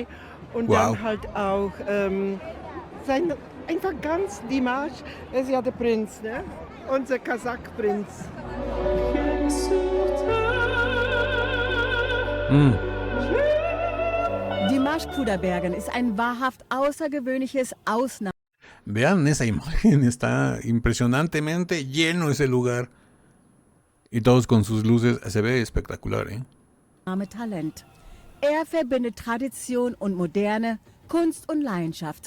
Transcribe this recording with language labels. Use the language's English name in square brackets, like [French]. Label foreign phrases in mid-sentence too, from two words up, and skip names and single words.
[German] Und dann halt auch einfach ganz Dimash, er ist ja der Prinz, ne? Unser Kasach-Prinz. Dimash Kudaibergen ist ein wahrhaft außergewöhnliches Ausnahme. [Spanish] Vean esa imagen, está impresionantemente lleno ese lugar. Y todos con sus luces, se ve espectacular, ¿eh? [German] Talent. Er verbindet Tradition und Moderne, Kunst und Leidenschaft.